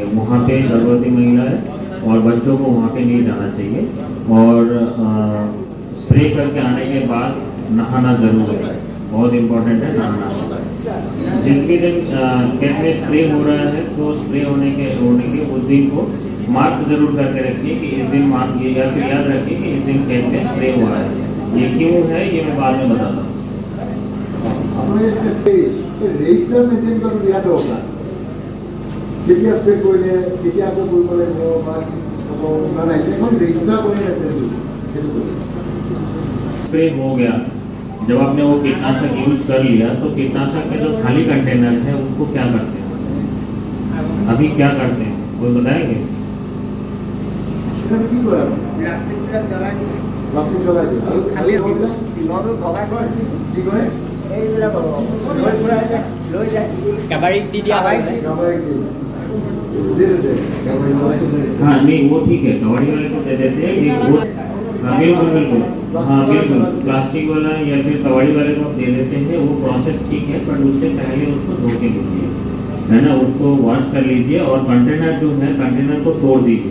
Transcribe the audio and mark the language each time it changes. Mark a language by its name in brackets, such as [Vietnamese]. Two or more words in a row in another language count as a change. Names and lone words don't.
[Hindi] वहाँ पे गर्भवती महिलाएं और बच्चों को वहाँ पे नहीं जाना चाहिए और स्प्रे करके आने के बाद नहाना जरूर है, बहुत इम्पोर्टेंट है नहाना। जिस भी दिन खेत में स्प्रे हो रहा है तो स्प्रे होने के उस दिन को मार्क जरूर करके रखिए कि इस दिन मार्क किए, या फिर याद रखिए कि इस दिन खेत में स्प्रे हुआ है। ये क्यों है ये मैं बाद में बताता हूँ। [English] register maintain [Assamese] কৰাটো বিৰাট দৰকাৰ, কেতিয়া স্প্ৰে কৰিলে কেতিয়া আকৌ কৰিব লাগিব বা মানে এখন ৰেজিষ্টাৰ কৰি মেইনটেইন কৰিব, সেইটো কৈছে। [Hindi] स्प्रे हो गया, जब आपने वो कीटनाशक यूज कर लिया तो कीटनाशक के जो खाली कंटेनर है उसको क्या करते हैं, अभी क्या करते हैं कोई बताएंगे? [Assamese] কি কৰে প্লাষ্টিক জ্বলাই দিয়ে আৰু খালি কি কৰে কাবাৰিক দি দিয়া হয়। [Hindi] हाँ नहीं वो ठीक है, कबाड़ी वाले को दे देते हैं कि वो बिल्कुल बिल्कुल हाँ बिल्कुल प्लास्टिक वाला या फिर कबाड़ी वाले को आप दे देते हैं, वो प्रोसेस ठीक है, पर उससे पहले उसको धो के लीजिए, है ना, उसको वॉश कर लीजिए और कंटेनर जो है कंटेनर को तोड़ दीजिए।